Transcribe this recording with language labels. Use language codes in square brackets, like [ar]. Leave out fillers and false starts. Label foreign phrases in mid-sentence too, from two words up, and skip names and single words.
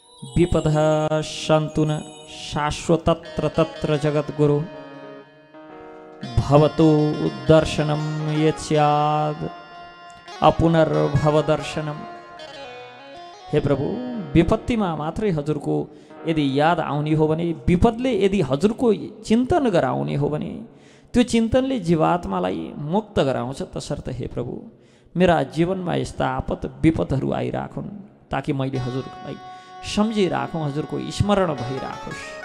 [sa] विपद सन्तुन शाश्वतत्र तत्र जगद्गुरु भवतु दर्शनम यस्याद अपुनर्भव दर्शनम। [ne] हे प्रभु, विपत्तिमा मात्रै हजुरको यदि याद आउने हो भने, विपदले यदि हजुरको चिन्तन गराउने हो भने त्यो चिन्तनले जीवात्मालाई मुक्त गराउँछ। तसर्थ हे प्रभु, मेरा जीवनमा यस्ता आपत विपदहरू आइराखुन् ताकि मैले हजुरलाई सम्झिराखौँ, हजुरको स्मरण भइराखोस्।